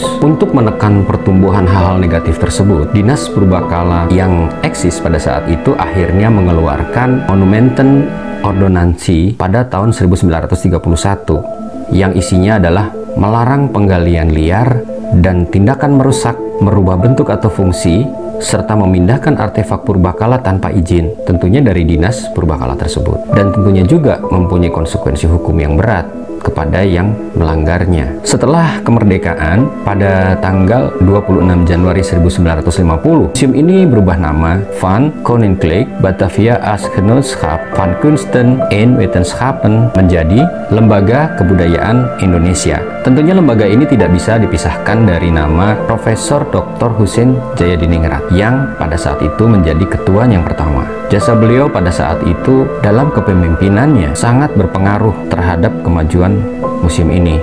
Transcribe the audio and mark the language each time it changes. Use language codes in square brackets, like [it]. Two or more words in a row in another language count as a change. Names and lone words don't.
[id] Untuk menekan pertumbuhan hal-hal negatif tersebut, Dinas Purbakala yang eksis pada saat itu akhirnya mengeluarkan Monumenten Ordonansi pada tahun 1931 yang isinya adalah melarang penggalian liar dan tindakan merusak, merubah bentuk atau fungsi, serta memindahkan artefak purbakala tanpa izin, tentunya dari dinas purbakala tersebut, dan tentunya juga mempunyai konsekuensi hukum yang berat kepada yang melanggarnya. Setelah kemerdekaan pada tanggal 26 Januari 1950, museum ini berubah nama Van Koninklijk Batavia als Genootschap van Kunsten en Wetenschappen menjadi Lembaga Kebudayaan Indonesia. Tentunya lembaga ini tidak bisa dipisahkan dari nama Profesor Dr. Husein Jayadiningrat yang pada saat itu menjadi ketua yang pertama. Jasa beliau pada saat itu dalam kepemimpinannya sangat berpengaruh terhadap kemajuan museum ini.